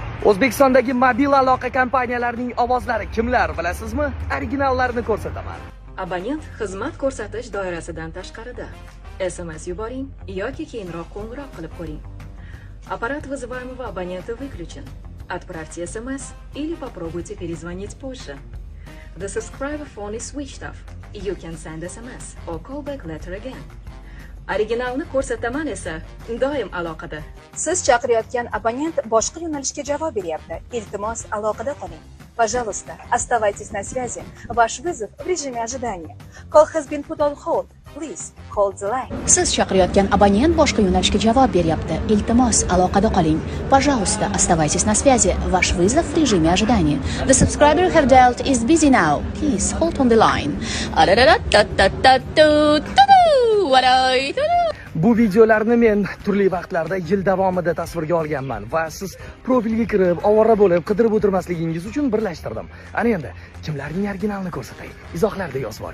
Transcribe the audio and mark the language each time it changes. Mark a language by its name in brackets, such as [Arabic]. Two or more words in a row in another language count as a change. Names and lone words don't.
[Uzbek] O'zbekistondagi mobil aloqa kompaniyalarining ovozlari kimlar bilasizmi? Originallarini ko'rsataman. Abonent xizmat ko'rsatish doirasidan tashqarida. SMS yuboring yoki keyinroq qo'ng'iroq qilib ko'ring. [Russian] Аппарат вызываемого абонента выключен. Отправьте SMS или попробуйте перезвонить позже. [English] The subscriber phone is switched off. You can send SMS or call back later again. [Uzbek] Originalni ko'rsataman esa doim aloqada. Siz chaqirayotgan abonent boshqa yo'nalishga javob beryapti. Iltimos, aloqada qoling. [Russian] Пожалуйста, оставайтесь на связи. Ваш вызов в режиме ожидания. [English] Call has been put on hold. Please hold the line. [Uzbek] Siz chaqirayotgan abonent boshqa yo'nalishga javob beryapti. Iltimos, aloqada qoling. [Russian] Пожалуйста, оставайтесь на связи. Ваш вызов в режиме ожидания. [English] The subscriber you have dialed is busy now. Please hold on the line. [Uzbek] Bu videolarni men turli vaqtlarda yil davomida tasvirga olganman va siz profilga kirib, ovora bo'lib qidirib o'tirmasligingiz uchun birlashtirdim. Ana endi kimlarning originalini ko'rsatay? Izohlarda yozib boring.